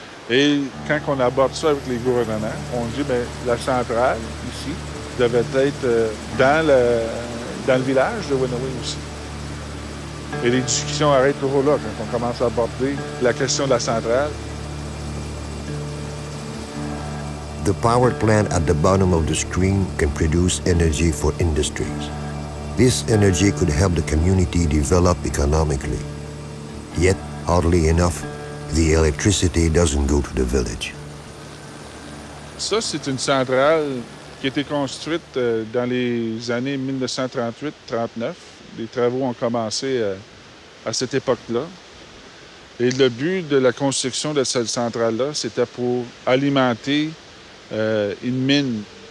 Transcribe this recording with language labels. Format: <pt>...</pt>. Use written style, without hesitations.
<fr>Et quand on aborde ça avec les gouvernements, on dit bien, la centrale, ici, devait être dans le village de Wenowee aussi. Et les discussions arrêtent toujours là, quand on commence à aborder la question de la centrale.</fr> <en>The power plant at the bottom of the screen can produce energy for industries. This energy could help the community develop economically. Yet, oddly enough, the electricity doesn't go to the village.</en> <fr>Ça, c'est une centrale qui a été construite dans les années 1938-39. Les travaux ont commencé à cette époque-là. Et le but de la construction de cette centrale-là, c'était pour alimenter une mine.</fr>